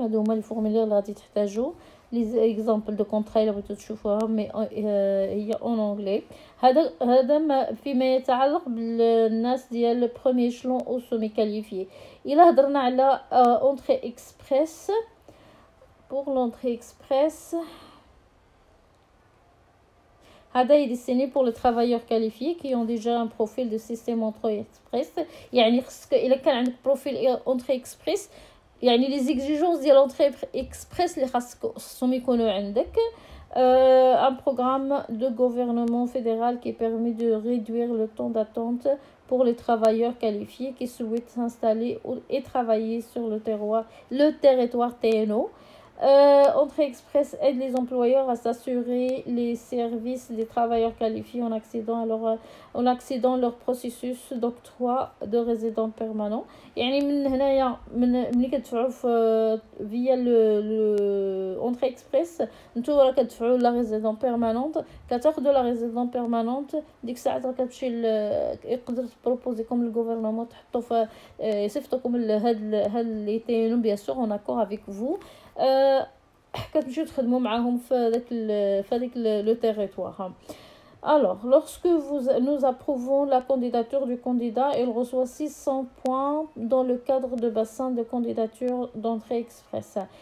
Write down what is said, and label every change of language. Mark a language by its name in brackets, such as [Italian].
[Arabic] هادو هما لي فورمولير اللي غادي تحتاجو لي اكزامبل دو كونطرا اللي بغيتو تشوفوها مي هي اون انجلي. هذا فيما يتعلق بالناس ديال لو بروميير شلون او سومي كاليفي. الا هضرنا على اونتري اكسبريس. [French] Pour l'entrée express, [Arabic] هذا [French] est destiné pour les travailleurs qualifiés qui ont déjà un profil de système entrée express. [Arabic] يعني خصك إلا كان عندك بروفيل entrée express يعني les exigences ديال l'entrée express اللي خاصهم يكونوا عندك. [French] Un programme de gouvernement fédéral qui permet de réduire le temps d'attente pour les travailleurs qualifiés qui souhaitent s'installer et travailler sur le territoire TNO. Entrée Express aide les employeurs à s'assurer les services des travailleurs qualifiés en accédant leur processus d'octroi de résident permanent. [Arabic] يعني من هنايا ملي كتدفعوا via le Entrée Express نتوما راه كتدفعوا لا ريزيدون بيرمانونت كتاخذوا لا ريزيدون بيرمانونت ديك الساعه راه كتمشي يقدر تبروبوزيكم الغوفرنمون تحطوا في يصيفطوكم هاد لي تينو بيان سور اون اكور افيك فو. كتمشيو تخدموا معاهم في داك لو تيريتوار. [French] Alors, lorsque nous approuvons la candidature du candidat, il reçoit 600 points dans le cadre de bassin de candidature d'entrée express.